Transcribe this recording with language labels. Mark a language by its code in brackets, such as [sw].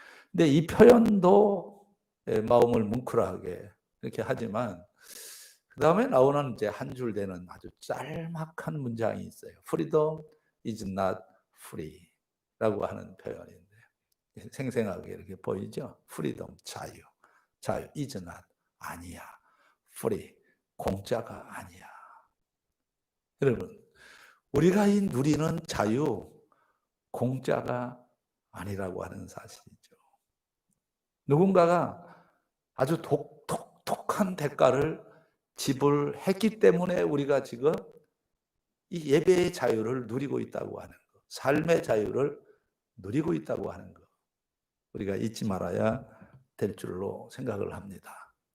[ko] 근데 이 표현도 마음을 뭉클하게 이렇게 하지만, 그 다음에 나오는 이제 한 줄 되는 아주 짤막한 문장이 있어요. [en] Freedom is not free [ko] 라고 하는 표현인데, 생생하게 이렇게 보이죠? [en] Freedom, [ko] 자유 [en] is not, [ko] 아니야. [en] Free, [ko] 공짜가 아니야. 여러분, 우리가 이 누리는 자유, 공짜가 아니라고 하는 사실이죠. 누군가가 아주 독특한 대가를 지불했기 때문에 우리가 지금 이 예배의 자유를 누리고 있다고 하는 것, 삶의 자유를 누리고 있다고 하는 것, 우리가 잊지 말아야 될 줄로 생각을 합니다.